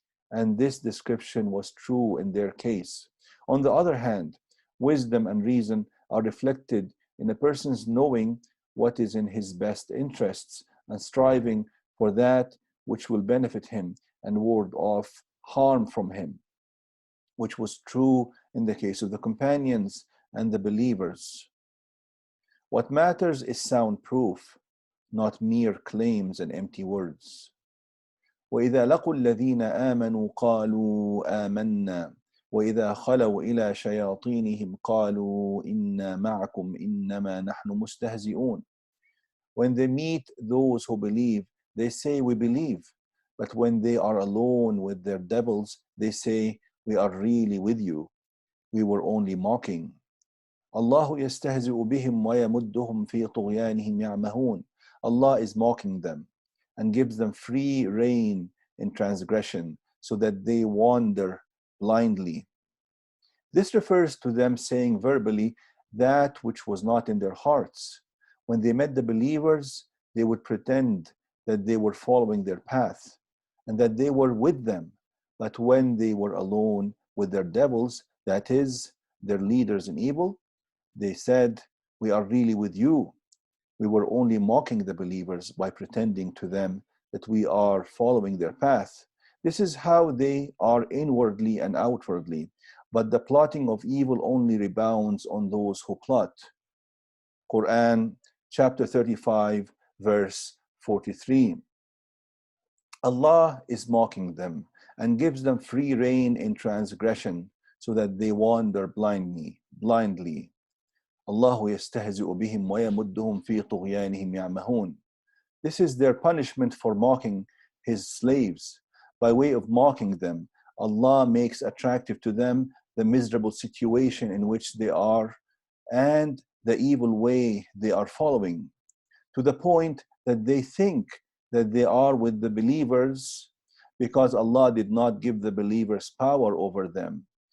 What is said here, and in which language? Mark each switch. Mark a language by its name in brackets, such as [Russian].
[English] And this description was true in their case. On the other hand, wisdom and reason are reflected in a person's knowing what is in his best interests and striving for that which will benefit him and ward off harm from him, which was true in the case of the companions and the believers. What matters is sound proof, not mere claims and empty words. [Arabic] وإذا لقوا الذين آمنوا قالوا آمنا وإذا خلوا إلى شياطينهم قالوا إنا معكم إنما نحن مستهزئون. [English] When they meet those who believe, they say, we believe. But when they are alone with their devils, they say, we are really with you. We were only mocking. [Arabic] الله يستهزئ بهم ويمدهم في طغيانهم يعمهون. [English] Allah is mocking them and gives them free rein in transgression so that they wander blindly. This refers to them saying verbally that which was not in their hearts. When they met the believers, they would pretend that they were following their path and that they were with them. But when they were alone with their devils, that is, their leaders in evil, they said, we are really with you. We were only mocking the believers by pretending to them that we are following their path. This is how they are inwardly and outwardly, but the plotting of evil only rebounds on those who plot. Quran chapter 35 verse 43. Allah is mocking them and gives them free rein in transgression so that they wander blindly. [Arabic] الله يستهزئ بهم ويمدهم في طغيانهم يعمهون. [English] This is their punishment for mocking his slaves. By way of mocking them, Allah makes attractive to them the miserable situation in which they are and the evil way they are following, to the point that they think that they are with the believers because Allah did not give the believers power over them.